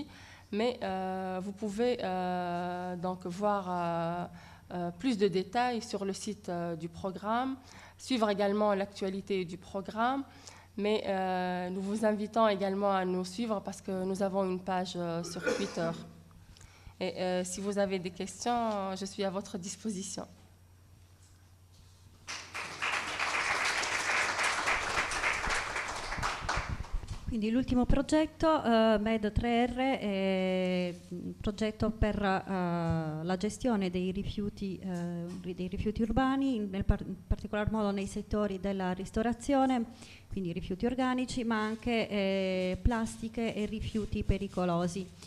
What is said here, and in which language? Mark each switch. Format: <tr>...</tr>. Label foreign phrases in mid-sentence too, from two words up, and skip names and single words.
<fr>Mais vous pouvez donc voir plus de détails sur le site du programme, suivre également l'actualité du programme, Mais nous vous invitons également à nous suivre parce que nous avons une page sur Twitter. Et si vous avez des questions, je suis à votre disposition.</fr> <it>Quindi l'ultimo progetto, MED 3R, è un progetto per la gestione dei rifiuti urbani, in particolar modo nei settori della ristorazione, quindi rifiuti organici, ma anche plastiche e rifiuti pericolosi.</it>